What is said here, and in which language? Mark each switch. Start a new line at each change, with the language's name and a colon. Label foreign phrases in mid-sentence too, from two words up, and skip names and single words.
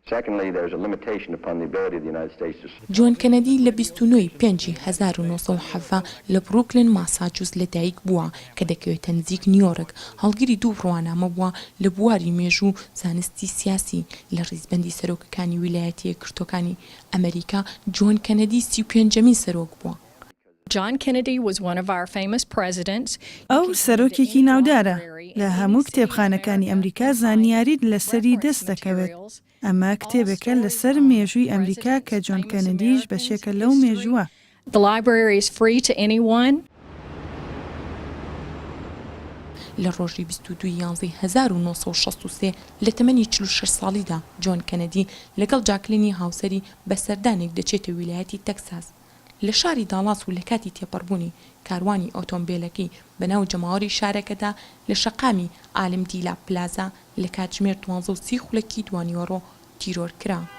Central Kurdish: جۆن کەنەدی لە 29 پێنجی 1970 لە بروکلین ماساچوس لەدایک بووە کە دەکەوێتە نزیک نیویۆرک هەڵگیری 2 ڕوانامە بووە لە بواری مێژوو زانستی سیاسی لە ڕیزبەندی سەرۆکەکانی ویلایەتە یەکگرتووەکانی ئەمریکا جۆن کەنەدی 35یەمین سەرۆک بووە.
English: John Kennedy was one of our famous presidents.
Central Kurdish: ئەو سەرۆکێکی ناودارە لە هەموو کتێبخانەکانی ئەمریکا زانیاریت لەسەری دەست دەکەوێت. ئەمە کتێبەکە لەسەر مێژووی ئەمریکا کە جۆن کەنەدیش بەشێکە لەو مێژووە.
English: The library is free to anyone.
Central Kurdish: لە ڕۆژی 22/11/1963 لە تەمەنی 46 ساڵیدا جۆن کەنەدی لەگەڵ جاکلینی هاوسەری بە سەردانێک دەچێتە ویلایەتی تەکساس. لە شاری داڵاس و لە کاتی تێپەڕبوونی کاروانی ئۆتۆمبیلەکەی بەناو جەماوەری شارەکەدا لە شەقامی ئالمدیلا پلازا لە کاتژمێر 12:30 خولەکی دوانیوەڕۆ تیرۆر کرا.